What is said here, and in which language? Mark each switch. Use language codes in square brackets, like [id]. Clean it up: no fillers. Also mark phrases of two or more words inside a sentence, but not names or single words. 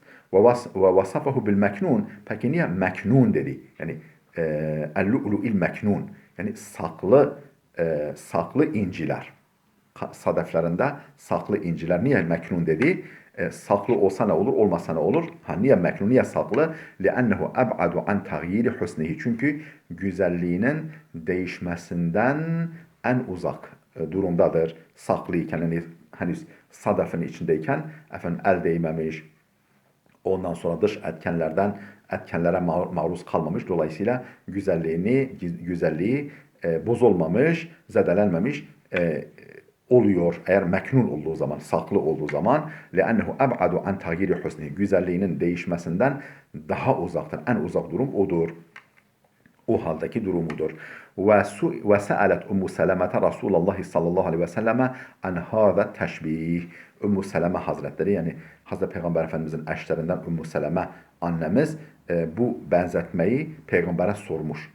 [ar] وَوَصَفَهُ بِالْمَكْنُونِ. [tr] Peki niye meknun dedi? Yani [ar] اللُّؤْلُؤِ الْمَكْنُونِ. [tr] Yani saklı inciler. Sadeflerinde saklı inciler. Niye meknun dedi? Saklı olsa ne olur, olmasa ne olur? Ha, niye meknun, niye saklı? [ar] لِأَنَّهُ أَبْعَدُ عَنْ تَغْيِيرِ حُسْنِهِ. [tr] Çünkü güzelliğinin değişmesinden en uzak durumdadır. Saklıyken, yani henüz sadefin içindeyken efendim el değmemiş, ondan sonra dış etkenlere maruz kalmamış. Dolayısıyla güzelliği bozulmamış, zedelenmemiş oluyor. Eğer meknun olduğu zaman, saklı olduğu zaman [ar] لَأَنَّهُ أَبْعَدُ عَنْ تَغْيِيرِ حُسْنِهِ. [tr] Güzelliğinin değişmesinden daha uzaktır. En uzak durum odur. O haldeki durumudur. [ar] وَسَأَلَتْ أُمُّ سَلَمَةَ رَسُولَ اللَّهِ صَلَّى اللَّهُ عَلَيْهِ وَسَلَّمَ عَنْ هَذَا التَّشْبِيهِ. [tr] Ummu Seleme Hazretleri, yani Hazreti Peygamber Efendimizin eşlerinden Ummu Seleme annemiz bu benzetmeyi Peygamber'e sormuş.